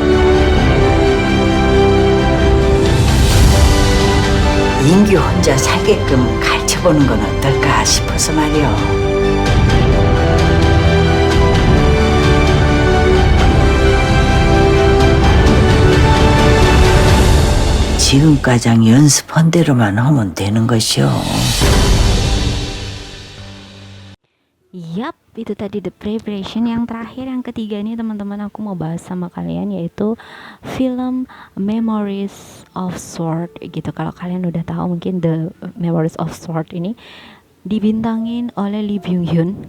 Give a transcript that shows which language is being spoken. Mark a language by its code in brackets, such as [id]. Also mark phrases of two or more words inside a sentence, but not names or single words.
[ko] 인규 혼자 살게끔 가르쳐보는 건 어떨까 싶어서 말이오. 지금까지 연습한 대로만 하면 되는 것이오. [id] Yap, itu tadi The Preparation. Yang terakhir, yang ketiga nih teman-teman, aku mau bahas sama kalian, yaitu film Memories of Sword gitu. Kalau kalian udah tahu mungkin The Memories of Sword ini dibintangin oleh Lee Byung Hun.